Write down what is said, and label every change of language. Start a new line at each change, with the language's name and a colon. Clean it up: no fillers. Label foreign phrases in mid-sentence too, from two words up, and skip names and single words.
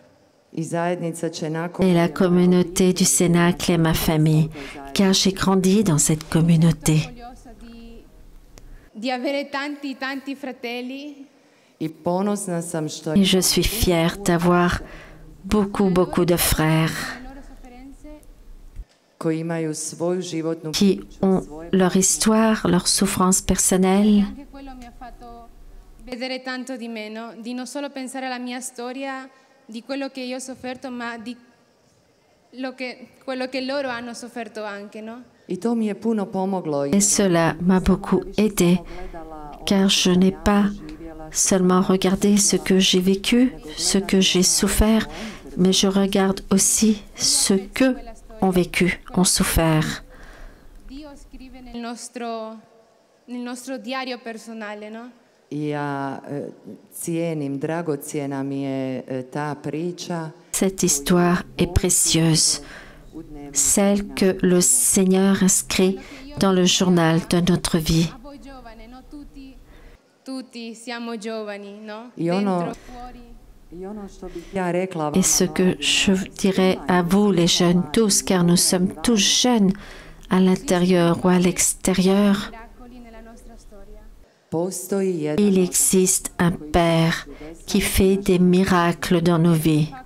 French: Et la communauté du Cénacle est ma famille, car j'ai grandi dans cette communauté.
Italian: Di avere tanti fratelli.
French: Et je suis fière d'avoir beaucoup de frères qui ont leur histoire, leur souffrance personnelle.
Italian: Vedere tanto di me, no? Di non solo pensare alla mia storia, di quello che io ho sofferto, ma di quello che loro hanno sofferto anche, no?
French: Et cela m'a beaucoup aidé, car je n'ai pas seulement regardé ce que j'ai vécu, ce que j'ai souffert, mais je regarde aussi ce qu'eux ont vécu, ont souffert.
Italian: Dio scrive nel nostro diario personale, no?
French: Cette histoire est précieuse, celle que le Seigneur inscrit dans le journal de notre vie.
Italian: Tutti siamo giovani, no?
French: Et ce que je dirais à vous, les jeunes, tous, car nous sommes tous jeunes à l'intérieur ou à l'extérieur, il existe un Père qui fait des miracles dans nos vies.